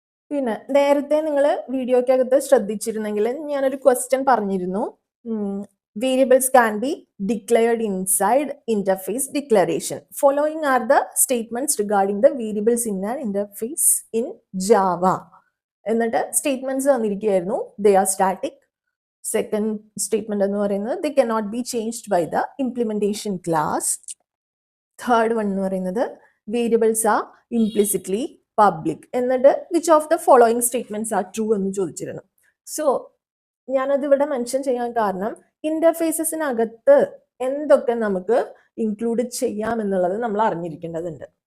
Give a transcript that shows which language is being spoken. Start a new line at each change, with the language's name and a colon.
Malayalam: പിന്നെ നേരത്തെ നിങ്ങൾ വീഡിയോക്കകത്ത് ശ്രദ്ധിച്ചിരുന്നെങ്കിൽ ഞാനൊരു ക്വസ്റ്റ്യൻ പറഞ്ഞിരുന്നു,
English: Variables can be declared inside interface declaration. Following are the statements regarding the variables in an interface in Java.
Malayalam: എന്നിട്ട് statements തന്നിരിക്കുകയായിരുന്നു.
English: They are static. Second statement
Malayalam: എന്ന് പറയുന്നത്
English: they cannot be changed by the implementation class. Third one
Malayalam: എന്ന് പറയുന്നത്
English: Variables are implicitly public. എന്നിട്ട് which of the following statements are true
Malayalam: എന്ന് ചോദിച്ചിരുന്നു. So ഞാനത് ഇവിടെ മെൻഷൻ ചെയ്യാൻ കാരണം ഇന്റർഫേസസിനകത്ത് എന്തൊക്കെ നമുക്ക് ഇൻക്ലൂഡ് ചെയ്യാം എന്നുള്ളത് നമ്മൾ അറിഞ്ഞിരിക്കേണ്ടതുണ്ട്.